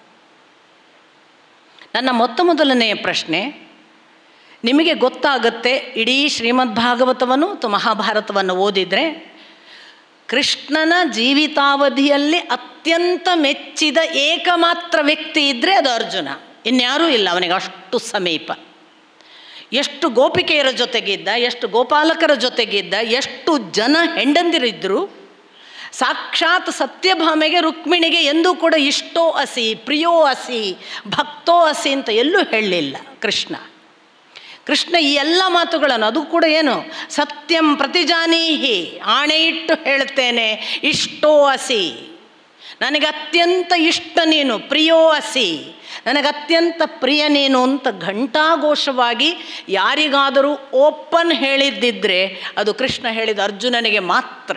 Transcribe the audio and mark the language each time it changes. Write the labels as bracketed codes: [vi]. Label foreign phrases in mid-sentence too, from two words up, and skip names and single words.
[kn] ನನ್ನ ಮೊದಲನೆಯ ಪ್ರಶ್ನೆ, ನಿಮಗೆ ಗೊತ್ತಾಗುತ್ತೆ, ಇಡೀ ಶ್ರೀಮದ್ ಭಾಗವತವನ್ನು ಅಥವಾ ಮಹಾಭಾರತವನ್ನು ಓದಿದರೆ ಕೃಷ್ಣನ ಜೀವಿತಾವಧಿಯಲ್ಲಿ ಅತ್ಯಂತ ಮೆಚ್ಚಿದ ಏಕಮಾತ್ರ ವ್ಯಕ್ತಿ ಇದ್ದರೆ ಅದು ಅರ್ಜುನ, ಇನ್ಯಾರೂ ಇಲ್ಲ. ಅವನಿಗೆ ಅಷ್ಟು ಸಮೀಪ, ಎಷ್ಟು ಗೋಪಿಕೆಯರ ಜೊತೆಗಿದ್ದ, ಎಷ್ಟು ಗೋಪಾಲಕರ ಜೊತೆಗಿದ್ದ, ಎಷ್ಟು ಜನ ಹೆಂಡಂದಿರಿದ್ದರು. ಸಾಕ್ಷಾತ್ ಸತ್ಯಭಾಮೆಗೆ, ರುಕ್ಮಿಣಿಗೆ ಎಂದೂ ಕೂಡ [sa] ಇಷ್ಟೋ ಅಸಿ, ಪ್ರಿಯೋ ಅಸಿ, ಭಕ್ತೋ ಅಸಿ [kn] ಅಂತ ಎಲ್ಲೂ ಹೇಳಲಿಲ್ಲ ಕೃಷ್ಣ. ಕೃಷ್ಣ ಈ ಎಲ್ಲ ಮಾತುಗಳನ್ನು, ಅದು ಕೂಡ ಏನು, [sa] ಸತ್ಯಂ ಪ್ರತಿಜಾನೀಹಿ, [kn] ಆಣೆ ಇಟ್ಟು ಹೇಳ್ತೇನೆ, [sa] ಇಷ್ಟೋ ಅಸಿ, [kn] ನನಗೆ ಅತ್ಯಂತ ಇಷ್ಟ ನೀನು, [sa] ಪ್ರಿಯೋ ಅಸಿ, [kn] ನನಗೆ ಅತ್ಯಂತ ಪ್ರಿಯ ನೀನು ಅಂತ ಘಂಟಾಘೋಷವಾಗಿ ಯಾರಿಗಾದರೂ ಓಪನ್ ಹೇಳಿದ್ದಿದ್ರೆ ಅದು ಕೃಷ್ಣ ಹೇಳಿದ ಅರ್ಜುನನಿಗೆ ಮಾತ್ರ.